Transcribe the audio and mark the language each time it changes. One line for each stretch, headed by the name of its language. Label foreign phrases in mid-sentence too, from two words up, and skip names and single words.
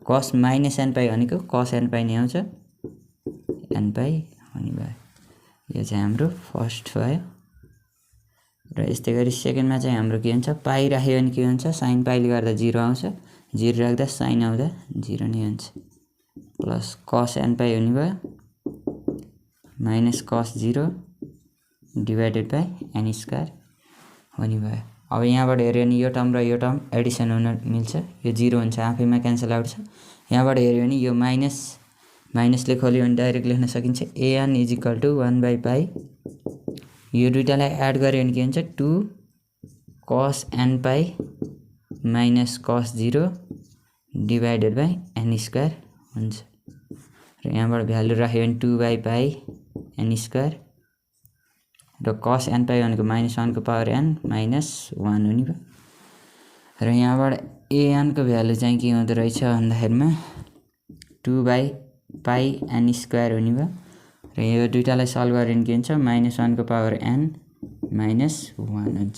Nepali: cos माइनस n पाई भनेको cos n पाई नै आउँछ n पाई हुने भयो यो चाहिँ हाम्रो फर्स्ट भयो र यस्तै गरी सेकेन्डमा चाहिँ हाम्रो के हुन्छ पाई राख्यो भने के हुन्छ sin पाईले गर्दा 0 आउँछ 0 राख्दा sin आउँदा 0 नै हुन्छ प्लस cos n पाई हुने भयो माइनस cos 0
English: divided by n square
Nepali: हुने भयो। अब यहाँबाट हेर्यो भने यो टर्म र यो टर्म एडिसन हुन मिल्छ यो 0 हुन्छ आफैमा
English: cancel out
Nepali: छ यहाँबाट हेर्यो भने यो माइनसले खोल्यो भने डाइरेक्ट लेख्न सकिन्छ an
English: is equal to
Nepali: 1/पाई यो दुईटालाई एड गर्यो भने के हुन्छ 2 cos n पाई माइनस cos 0
English: divided by n square
Nepali: हुन्छ र यहाँबाट भ्यालु राख्यो भने 2/पाई n स्क्वायर र cos n पाई भनेको -1 को पावर n -1 हुने भयो र यहाँबाट an को भ्यालु चाहिँ के हुँदो रहेछ भन्दाखेरिमा 2/π n² हुने भयो र यो दुईटालाई सल्भ गरे भने के हुन्छ -1 को पावर n -1 हुन्छ।